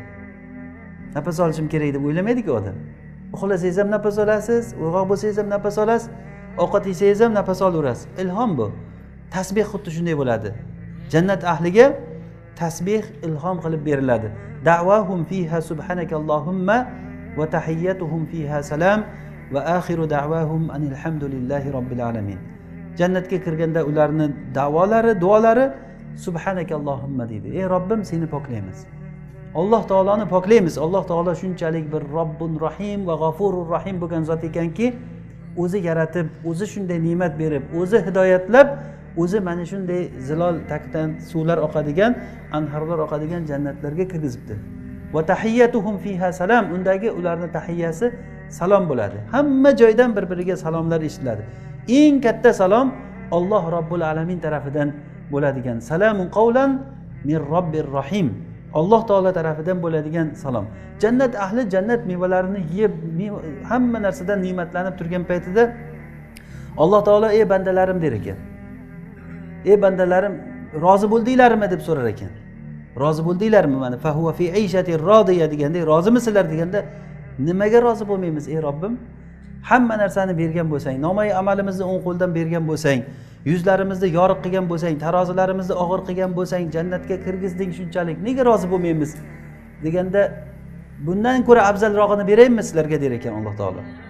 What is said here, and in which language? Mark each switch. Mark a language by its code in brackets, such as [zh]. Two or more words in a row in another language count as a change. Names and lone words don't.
[uz] Nafas olishim kerak deb o'ylamaydi-ku odam. Uxlasangiz ham nafas olasiz, uyg'oq bo'lsangiz ham nafas olasiz, ovqat yesangiz ham nafas olaverasiz. Ilhom bu. Tasbih xuddi shunday bo'ladi. Jannat ahliga tasbih ilhom qilib beriladi. [ar] دعواهم فيها سبحانك اللهم وتحيتهم فيها سلام وآخر دعواهم أن الحمد لله رب العالمين. [uz] Jannatga kirganda ularning da'volari, duolari subhanakallohumma deydi. Ey Robbim, seni poklaymiz. Alloh taoloni poklaymiz. Alloh taolo shunchalik bir Robbun Rahim va G'afurur Rahim bo'lgan zot ekanki, o'zi yaratib, o'zi shunday ne'mat berib, o'zi hidoyatlab, o'zi mana shunday zilol tagidan suvlar oqadigan, anharlar oqadigan jannatlarga kirgizibdi. [ar] وتحيتهم فيها سلام, [uz] undagi ularning tahiyyasi salom bo'ladi. Hamma joydan bir-biriga salomlar eshitiladi. Eng katta salom Alloh Robbul Alamin tarafidan bo'ladigan [ar] سلام قولا من رب رحيم. [uz] Alloh taolo tarafidan bo'ladigan salom. Jannat ahli jannat mevalarini yeb, hamma narsadan ne'matlanib turgan paytida Alloh taolo ey bandalarim der ekan. Ey bandalarim, rozi bo'ldinglarmi deb so'rar ekan. Rozi bo'ldinglarmi? Mana [ar] فهو في عيشة راضية [uz] deganda, rozimisizlar deganda, nimaga rozi bo'lmaymiz ey Robbim? Hamma narsani bergan bo'lsang, nomay amalimizni o'ng qo'ldan bergan bo'lsang, yuzlarimizni yoriq qilgan bo'lsang, tarozilarimizni og'ir qilgan bo'lsang, jannatga kirgizding shunchalik, nega rozi bo'lmaymiz deganda, bundan ko'ra afzalrog'ini beraymi sizlarga der ekan Alloh taolo.